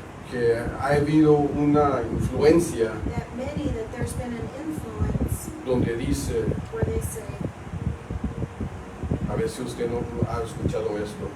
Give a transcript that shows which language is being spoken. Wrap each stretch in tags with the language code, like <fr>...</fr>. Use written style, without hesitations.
<es>que ha habido una influencia</es> <en>that there's been an influence</en> <es>donde dice,</es> <en>where they say,</en> <es>a ver si usted no ha escuchado esto,</es>